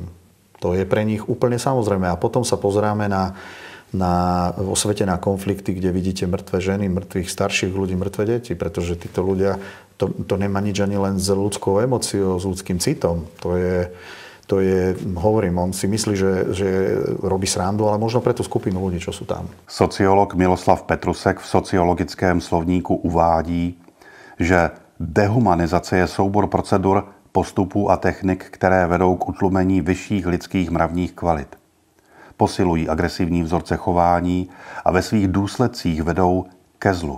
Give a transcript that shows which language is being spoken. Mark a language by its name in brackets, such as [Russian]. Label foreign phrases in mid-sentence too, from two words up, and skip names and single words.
[Slovak] To je pre nich úplne samozrejme. A potom sa pozeráme vo svete na konflikty, kde vidíte mŕtve ženy, mŕtvych starších ľudí, mŕtve deti, pretože títo ľudia, to nemá nič ani len s ľudskou emóciou, s ľudským citom. To je, hovorím, on si myslí, že robí srandu, ale možno pre tú skupinu ľudí, čo sú tam. [Czech] Sociolog Miloslav Petrusek v sociologickém slovníku uvádí, že dehumanizace je soubor procedur, postupů a technik, které vedou k utlumení vyšších lidských mravních kvalit. Posilují agresivní vzorce chování a ve svých důsledcích vedou ke zlu.